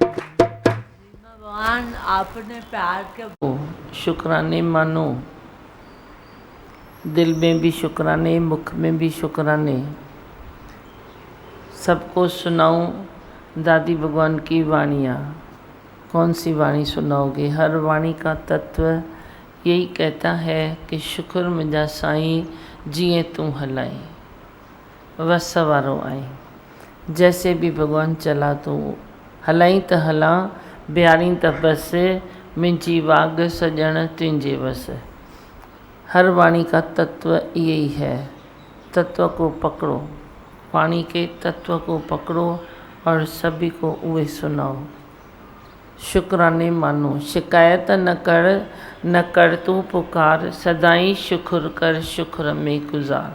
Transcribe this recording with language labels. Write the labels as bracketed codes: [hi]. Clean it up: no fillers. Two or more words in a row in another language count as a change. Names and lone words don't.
[hi] भगवान आपने प्यार के शुक्राने मानो, दिल में भी शुक्राने, मुख में भी शुक्राने। सबको सुनाऊं दादी भगवान की वाणियाँ। कौन सी वाणी सुनाओगे? हर वाणी का तत्व यही कहता है कि [sd] शुक्र मुंहिंजा साईं जिए तू हलाई, वस वारो आई। [hi] जैसे भी भगवान चला तो [sd] हलाई त हला, बिहारी त बस, मुंहिंजी वाग सजण तुंहिंजे वस। [hi] हर वाणी का तत्व यही है। तत्व को पकड़ो, वाणी के तत्व को पकड़ो और सभी को उहे सुनाओ। शुक्राने मानो, शिकायत न कर तू पुकार, सदाई शुक्र कर शुक्र में गुजार।